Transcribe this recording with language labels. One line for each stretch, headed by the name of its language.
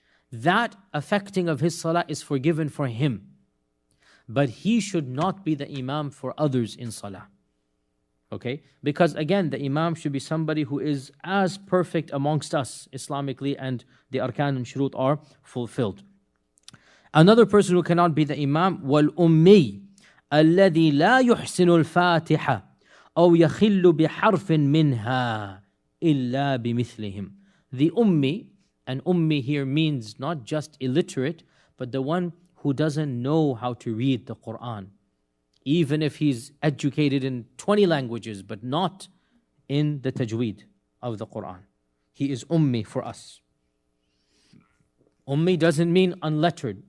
English: That affecting of his salah is forgiven for him, but he should not be the imam for others in salah. Okay? Because again, the imam should be somebody who is as perfect amongst us Islamically, and the arkan and shurut are fulfilled. Another person who cannot be the imam,
Arabic: وَالْأُمِّي الَّذِي لَا يُحْسِنُ الْفَاتِحَةِ أَوْ يَخِلُّ بِحَرْفٍ مِّنْهَا إِلَّا بِمِثْلِهِمْ.
English: The ummi, and ummi here means not just illiterate, but the one who doesn't know how to read the Quran. Even if he's educated in 20 languages, but not in the tajweed of the Quran. He is ummi for us. Ummi doesn't mean unlettered.